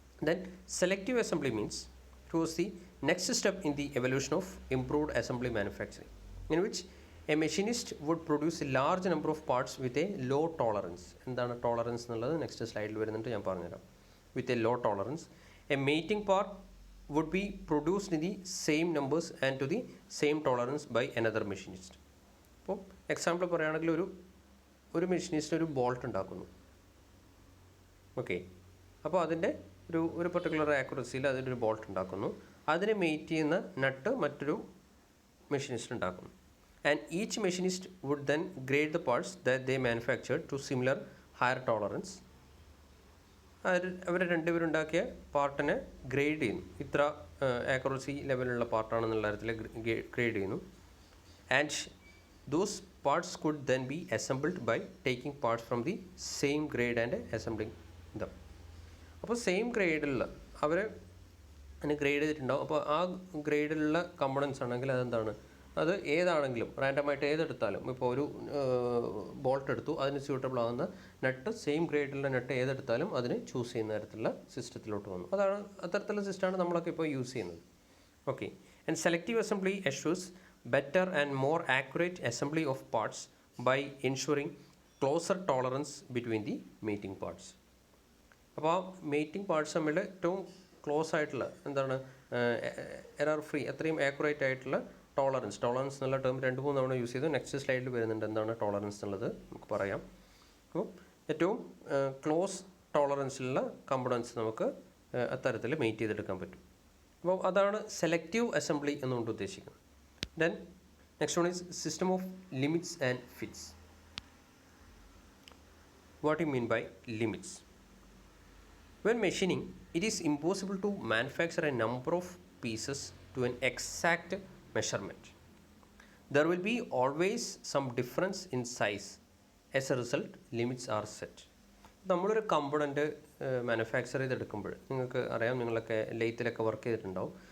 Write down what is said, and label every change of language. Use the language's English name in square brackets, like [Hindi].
[English] Then selective assembly means it was the next step in the evolution of improved assembly manufacturing, in which a machinist would produce a large number of parts with a low tolerance. [Malayalam] എന്താണ് tolerance എന്നുള്ളത് next സ്ലൈഡിൽ വരുന്നുണ്ട്, ഞാൻ പറഞ്ഞുതരാം. [English] With a low tolerance, a mating part would be produced in the same numbers and to the same tolerance by another machinist. [Malayalam] അപ്പോൾ example പറയുകയാണെങ്കിൽ ഒരു machinist ഒരു ബോൾട്ട് ഉണ്ടാക്കുന്നു. ഓക്കെ, അപ്പോൾ അതിൻ്റെ ഒരു പെർട്ടിക്കുലർ ആക്യുറസിയിൽ അതിൻ്റെ ഒരു ബോൾട്ട് ഉണ്ടാക്കുന്നു. അതിനെ മെയ്റ്റ് ചെയ്യുന്ന നട്ട് മറ്റൊരു മെഷീനിസ്റ്റ് ഉണ്ടാക്കുന്നു. [English] And each machinist would then grade the parts that they manufactured to similar higher tolerance. [Malayalam] Our രണ്ടുപേരുണ്ടാക്കിയ പാർട്ടിനെ grade ചെയ്യുന്നു. ഇത്ര ആക്യുറസി ലെവലുള്ള പാർട്ടാണെന്നുള്ള തരത്തിൽ ഗ്രേഡ് ചെയ്യുന്നു. [English] And those parts could then be assembled by taking parts from the same grade and assembling them. [Malayalam] അപ്പോൾ same ഗ്രേഡിലുള്ള അവർ അതിന് grade ചെയ്തിട്ടുണ്ടാവും. അപ്പോൾ ആ ഗ്രേഡിലുള്ള components ആണെങ്കിൽ അതെന്താണ്, അത് ഏതാണെങ്കിലും റാൻഡമായിട്ട് ഏതെടുത്താലും, ഇപ്പോൾ ഒരു ബോൾട്ട് എടുത്തു, അതിന് സ്യൂട്ടബിൾ ആകുന്ന നട്ട് സെയിം ഗ്രേഡിലുള്ള നട്ട് ഏതെടുത്താലും അതിന് ചൂസ് ചെയ്യുന്ന തരത്തിലുള്ള സിസ്റ്റത്തിലോട്ട് വന്നു. അതാണ് അത്തരത്തിലുള്ള സിസ്റ്റമാണ് നമ്മളൊക്കെ ഇപ്പോൾ യൂസ് ചെയ്യുന്നത്. [English] Okay, and selective assembly അഷ്യൂസ് better and more accurate assembly of parts by ensuring closer tolerance between the mating parts. [Malayalam] അപ്പോൾ ആ മേറ്റിംഗ് പാർട്സ് തമ്മിൽ ഏറ്റവും ക്ലോസ് ആയിട്ടുള്ള എന്താണ്, എറർ ഫ്രീ, അത്രയും ആക്യുറേറ്റ് ആയിട്ടുള്ള ടോളറൻസ് എന്നുള്ള ടേം 2-3 തവണ യൂസ് ചെയ്തു. നെക്സ്റ്റ് സ്ലൈഡിൽ വരുന്നുണ്ട് എന്താണ് ടോളറൻസ് എന്നുള്ളത് നമുക്ക് പറയാം. അപ്പോൾ ഏറ്റവും ക്ലോസ് ടോളറൻസിലുള്ള കമ്പോണൻസ് നമുക്ക് അത്തരത്തിൽ മെയ്റ്റ് ചെയ്തെടുക്കാൻ പറ്റും. അപ്പോൾ അതാണ് സെലക്റ്റീവ് അസംബ്ലി എന്നുകൊണ്ട് ഉദ്ദേശിക്കുന്നത്. [English] Then next one is system of limits and fits. What do you mean by limits? When machining, it is impossible to manufacture a number of pieces to an exact measurement. There will be always some difference in size. As a result, limits are set. [Malayalam] നമ്മളൊരു component manufacture ചെയ്തെടുക്കുമ്പോൾ നിങ്ങൾക്ക് അറിയാം, നിങ്ങളൊക്കെ ലെയ്ത്തിലൊക്കെ work ചെയ്തിട്ടുണ്ടാവും.